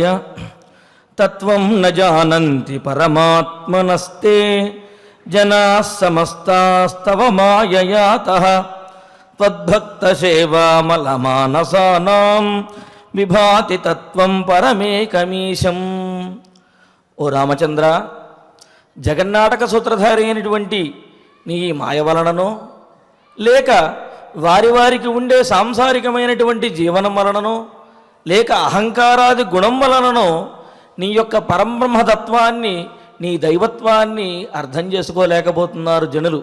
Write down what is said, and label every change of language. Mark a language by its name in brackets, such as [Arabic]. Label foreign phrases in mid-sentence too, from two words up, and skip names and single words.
[Sanskrit] तत्वं न जानन्ति परमात्मनस्ते जनाः समस्तास्तव माययातः त्वद्भक्तसेवामलमानसानां विभाति तत्वं परमेकमीशम्। ओ रामचंद्र, [Telugu] జగన్నాటక సూత్రధారి అయినటువంటి నీ మాయ వలననో లేక వారి వారికి ఉండే సాంసారికమైనటువంటి జీవనం వలననో లేక అహంకారాది గుణం వలననో నీ యొక్క పరబ్రహ్మతత్వాన్ని నీ దైవత్వాన్ని అర్థం చేసుకోలేకపోతున్నారు జనులు.